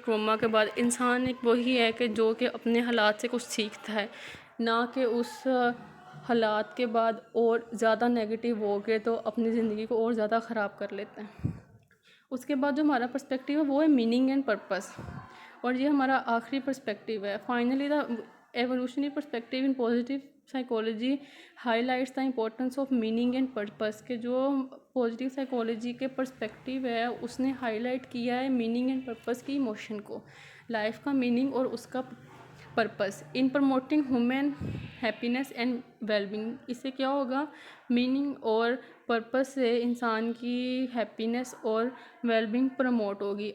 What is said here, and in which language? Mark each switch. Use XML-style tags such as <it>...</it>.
<ur>Trauma کے بعد انسان ایک وہی ہے کہ جو کہ اپنے حالات سے کچھ سیکھتا ہے، نہ کہ اس حالات کے بعد اور زیادہ نیگیٹو ہو گئے تو اپنی زندگی کو اور زیادہ خراب کر لیتے ہیں. اس کے بعد جو ہمارا پرسپیکٹیو ہے وہ ہے میننگ اینڈ پرپس، اور یہ ہمارا آخری پرسپیکٹیو ہے.</ur> <en>Finally the evolutionary perspective in positive psychology highlights the importance of meaning and purpose.</en> <ur>کہ جو پازیٹیو سائیکالوجی کے پرسپیکٹیو ہے اس نے ہائی لائٹ کیا ہے میننگ اینڈ پرپس کی ایموشن کو، لائف کا میننگ اور اس کا purpose</ur> <en>In promoting human happiness and wellbeing.</en> <ur>اس سے کیا ہوگا، میننگ اور پرپس سے انسان کی ہیپینس اور ویل بینگ پروموٹ ہوگی.</ur>